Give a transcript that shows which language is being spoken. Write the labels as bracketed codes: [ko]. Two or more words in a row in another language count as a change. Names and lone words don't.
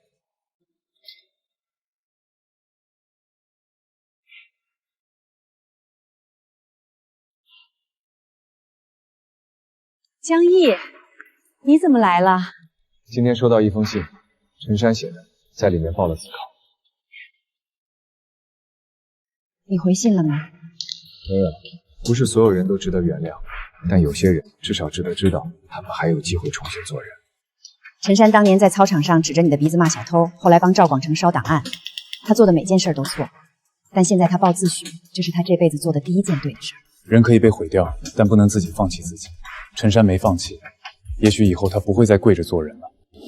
[zh] 江毅，你怎麼來了？今天收到一封信，陳山寫的，在裡面報了自考。你回信了嗎？沒有，不是所有人都值得原諒，但有些人至少值得知道，他們還有機會重新做人。陳山當年在操場上指着你的鼻子罵小偷，後來幫趙廣成燒檔案，他做的每件事都錯，但現在他報自詡，這是他這輩子做的第一件對的事。人可以被毀掉，但不能自己放棄自己。陳山沒放棄，也許以後他不會再跪着做人了。